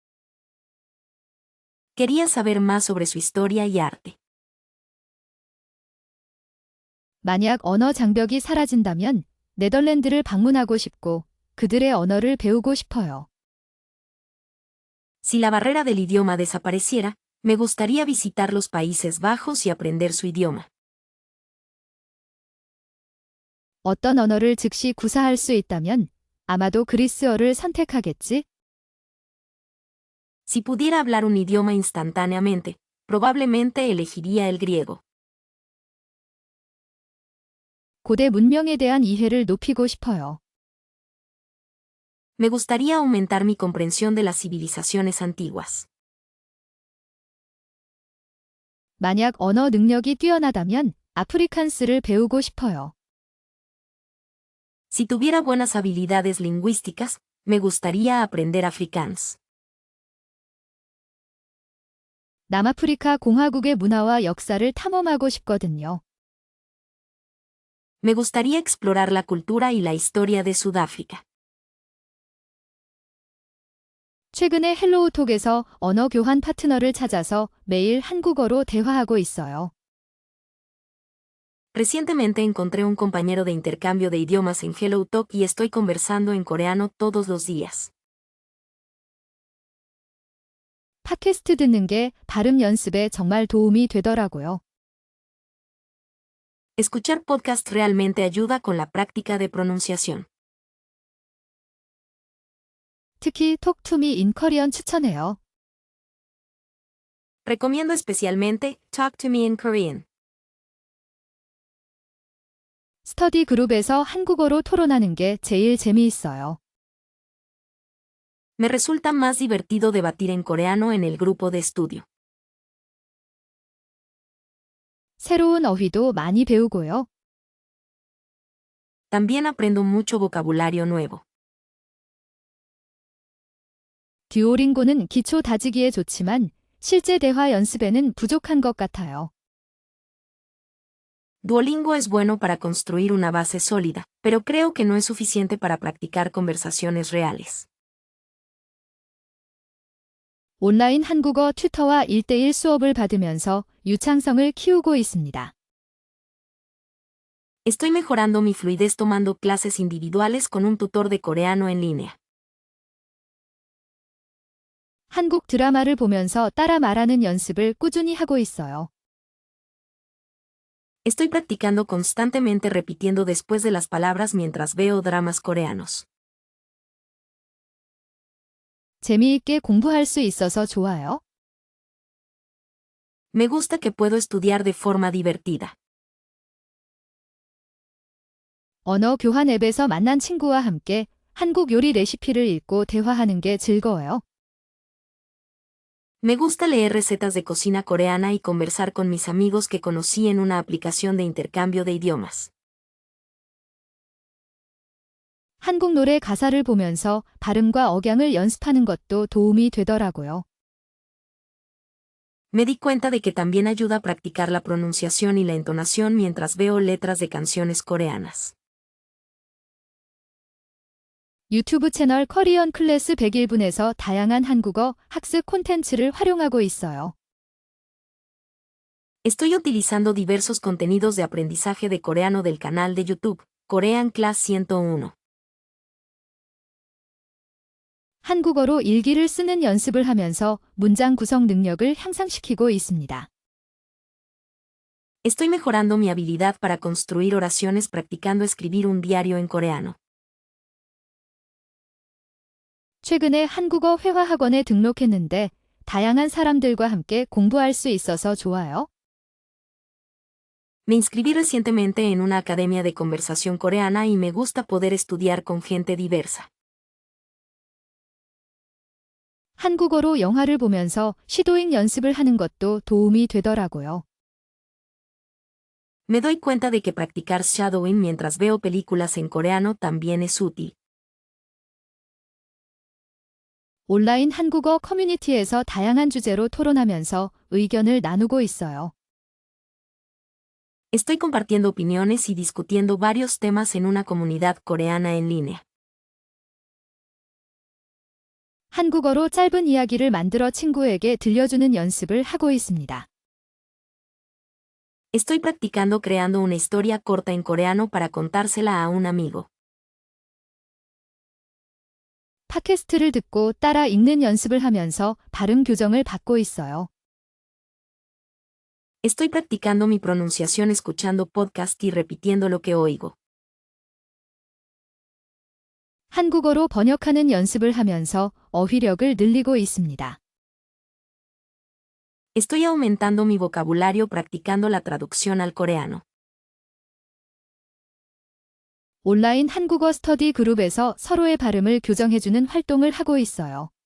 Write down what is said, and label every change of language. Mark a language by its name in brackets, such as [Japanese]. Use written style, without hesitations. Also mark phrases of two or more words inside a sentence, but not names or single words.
[Spanish] Quería saber más sobre su historia y arte. [Korean] 만약 언어 장벽이 사라진다면 네덜란드를 방문하고 싶고 그들의 언어를 배우고 싶어요. [Spanish] Si la barrera del idioma desapareciera, me gustaría visitar los Países Bajos y aprender su idioma. [Korean] 어떤 언어를 즉시 구사할 수 있다면 아마도 그리스어를 선택하겠지? [Spanish] Si pudiera hablar un idioma instantáneamente, probablemente elegiría el griego. [Korean] 고대 문명에 대한 이해를 높이고 싶어요. [Spanish] Me gustaría aumentar mi comprensión de las civilizaciones antiguas. [Korean] 만약 언어 능력이 뛰어나다면 아프리칸스를 배우고 싶어요. [Spanish] Si tuviera buenas habilidades lingüísticas, me gustaría aprender afrikaans. [Korean] 남아프리카 공화국의 문화와 역사를 탐험하고 싶거든요. [Spanish] Me gustaría explorar la cultura y la historia de Sudáfrica. [Korean] 최근에 헬로우톡에서 언어 교환 파트너를 찾아서 매일 한국어로 대화하고 있어요. [Spanish] Recientemente encontré un compañero de intercambio de idiomas en HelloTalk y estoy conversando en coreano todos los días. [Korean] 팟캐스트 듣는 게 발음 연습에 정말 도움이 되더라고요. [Spanish] Escuchar podcast realmente ayuda con la práctica de pronunciación. [Korean] 특히 톡투미 인 커리언 추천해요. [Spanish] Recomiendo especialmente Talk to Me in Korean. [Korean] 스터디 그룹에서 한국어로 토론하는 게 제일 재미있어요. [Spanish] Me resulta más divertido debatir en coreano en el grupo de estudio. [Korean] 새로운 어휘도 많이 배우고요. [Spanish] También aprendo mucho vocabulario nuevo. [Korean] 듀오링고는 기초 다지기에 좋지만 실제 대화 연습에는 부족한 것 같아요. [Spanish] Duolingo es bueno para construir una base sólida, pero creo que no es suficiente para practicar conversaciones reales. [Korean] 온라인 한국어 튜터와 1대1 수업을 받으면서 유창성을 키우고 있습니다. [Spanish] Estoy mejorando mi fluidez tomando clases individuales con un tutor de coreano en línea. [Korean] 한국 드라마를 보면서 따라 말하는 연습을 꾸준히 하고 있어요. [Spanish] Estoy practicando constantemente repitiendo después de las palabras mientras veo dramas coreanos. [Korean] 재미있게 공부할 수 있어서 좋아요. [Spanish] Me gusta que puedo estudiar de forma divertida. [Korean] 언어 교환 앱에서 만난 친구와 함께 한국 요리 레시피를 읽고 대화하는 게 즐거워요. [Spanish] Me gusta leer recetas de cocina coreana y conversar con mis amigos que conocí en una aplicación de intercambio de idiomas. [Korean] 한국 노래 가사를 보면서 발음과 억양을 연습하는 것도 도움이 되더라고요. [Spanish] Me di cuenta de que también ayuda a practicar la pronunciación y la entonación mientras veo letras de canciones coreanas. [Korean] 유튜브 채널 커리언 클래스 101분에서 다양한 한국어 학습 콘텐츠를 활용하고 있어요. [Spanish] Estoy utilizando diversos contenidos de aprendizaje de coreano del canal de YouTube, Korean Class 101. [Korean] 한국어로 일기를 쓰는 연습을 하면서 문장 구성 능력을 향상시키고 있습니다. [Spanish] Estoy mejorando mi habilidad para construir oraciones practicando escribir un diario en coreano. [Korean] 최근에 한국어 회화학원에 등록했는데 다양한 사람들과 함께 공부할 수 있어서 좋아요. [Spanish] Me inscribí recientemente en una academia de conversación coreana y me gusta poder estudiar con gente diversa. [Korean] 한국어로 영화를 보면서 시도잉 연습을 하는 것도 도움이 되더라고요. [Spanish] Me doy cuenta de que practicar shadowing mientras veo películas en coreano también es útil. [Korean] 온라인 한국어 커뮤니티에서 다양한 주제로 토론하면서 의견을 나누고 있어요. [Spanish] Estoy compartiendo opiniones y discutiendo varios temas en una comunidad coreana en línea. [Korean] 한국어로 짧은 이야기를 만들어 친구에게 들려주는 연습을 하고 있습니다. [Spanish] Estoy practicando creando una historia corta en coreano para contársela a un amigo. [Korean] 팟캐스트를 듣고 따라 읽는 연습을 하면서 발음 교정을 받고 있어요. [Spanish] Estoy practicando mi pronunciación escuchando podcast y repitiendo lo que oigo. [Korean] 한국어로 번역하는 연습을 하면서 어휘력을 늘리고 있습니다. [Spanish] Estoy aumentando mi vocabulario practicando la traducción al coreano. [Korean] 온라인 한국어 스터디 그룹에서 서로의 발음을 교정해주는 활동을 하고 있어요.